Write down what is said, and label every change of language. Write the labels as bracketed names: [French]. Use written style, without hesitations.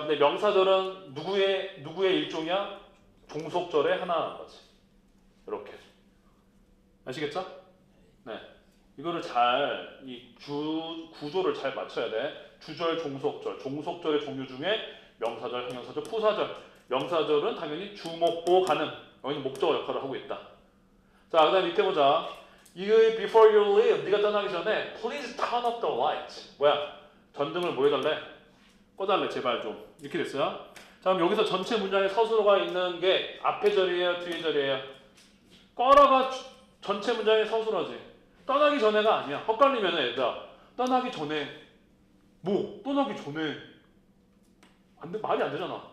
[Korean] 근데 명사절은 누구의 일종이야? 종속절의 하나라는 거지. 이렇게. 아시겠죠? 네. 이거를 잘, 이 구조를 잘 맞춰야 돼. 주절, 종속절. 종속절의 종류 중에 명사절, 형용사절, 부사절. 명사절은 당연히 주목보 가능. 여기는 목적어 역할을 하고 있다. 자, 그 다음에 밑에 보자. 이거의 [English] before you leave. [Korean] 네가 떠나기 전에 [English] please turn up the light. [Korean] 뭐야? 전등을 뭐 해달래? 꺼달래 제발 좀. 이렇게 됐어요. 자, 그럼 여기서 전체 문장에 서술어가 있는 게 앞에 절이에요? 뒤에 절이에요? 꺼라가 전체 문장의 서술어지. 떠나기 전에가 아니야. 헛갈리면 얘들아. 떠나기 전에 뭐? 떠나기 전에 안 돼, 말이 안 되잖아.